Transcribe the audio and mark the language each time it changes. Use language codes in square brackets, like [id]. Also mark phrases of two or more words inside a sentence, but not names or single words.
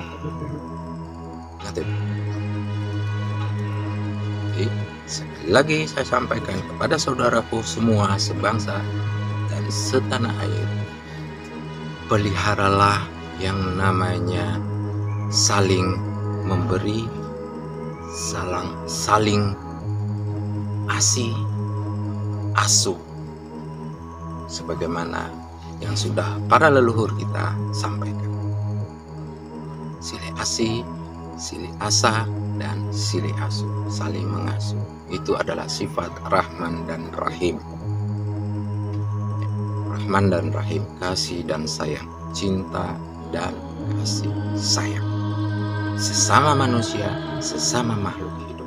[id] Jadi sekali lagi saya sampaikan kepada saudaraku semua sebangsa dan setanah air, peliharalah yang namanya saling memberi, saling asuh, sebagaimana yang sudah para leluhur kita sampaikan. [su] Silih asih, silih asah, [id] dan [su] silih asuh, [id] saling mengasuh. Itu adalah sifat Rahman dan Rahim. Rahman dan Rahim, kasih dan sayang, cinta dan kasih sayang, sesama manusia, sesama makhluk hidup.